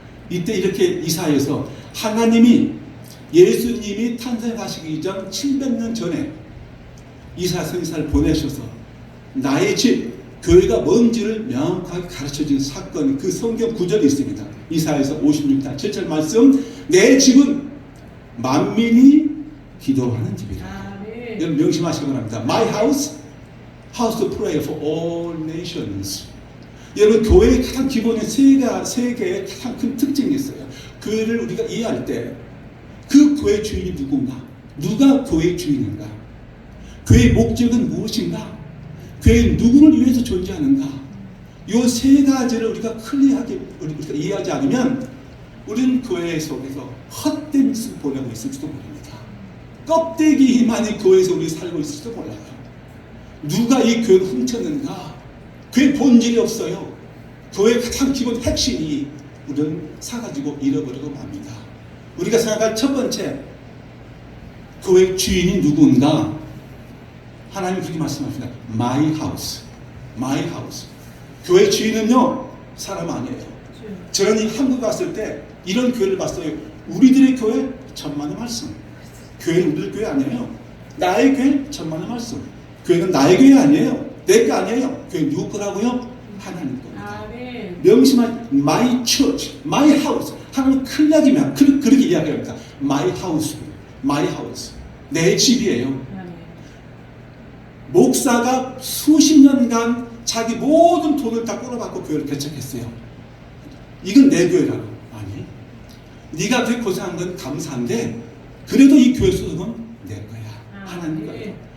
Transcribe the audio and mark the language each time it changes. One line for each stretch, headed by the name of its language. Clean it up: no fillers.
Korean: 이때 이렇게 이사야서, 하나님이 예수님이 탄생하시기 전 700년 전에 이사야 선지자를 보내셔서 나의 집, 교회가 뭔지를 명확하게 가르쳐준 사건, 그 성경 구절이 있습니다. 이사야서 56장 7절 말씀, 내 집은 만민이 기도하는 집이라. 아멘. 여러분 명심하시기 바랍니다.
English: My house, house to pray for all nations.
Korean: 여러분, 교회의 가장 기본의 세 개의 가장 큰 특징이 있어요. 교회를 우리가 이해할 때 그 교회 주인이 누군가, 누가 교회의 주인인가, 교회의 목적은 무엇인가, 교회는 누구를 위해서 존재하는가, 이 세 가지를 우리가 클리어하게 우리가 이해하지 않으면 우리는 교회 속에서 헛된 짓을 보내고 있을지도 모릅니다. 껍데기만이 교회에서 우리 살고 있을지도 몰라요. 누가 이 교회를 훔쳤는가? 교회 본질이 없어요. 교회의 가장 기본 핵심이 우리는 사가지고 잃어버리고 맙니다. 우리가 생각할 첫 번째, 교회 주인이 누군가? 하나님 그렇게 말씀하십니다.
English: My house, my house.
Korean: 교회 주인은요, 사람 아니에요. 저는 이 한국 갔을 때 이런 교회를 봤어요. 우리들의 교회 천만의 말씀. 교회는 우리들 교회 아니에요. 나의 교회 천만의 말씀. 교회는 나의 교회 아니에요. 내 거 아니에요. 교회 누구 거라고요? 하나님 겁니다. 아멘.
English: 명심한 my church, my house.
Korean: 하나님 클락이면 그렇게 이야기합니다.
English: My house, my house.
Korean: 내 집이에요. 아멘. 목사가 수십 년간 자기 모든 돈을 다 끌어받고 교회를 개척했어요. 이건 내 교회라고. 아니, 네가 그렇게 고생한 건 감사한데 그래도 이 교회 소속은 내 거야. 하나님 거예요.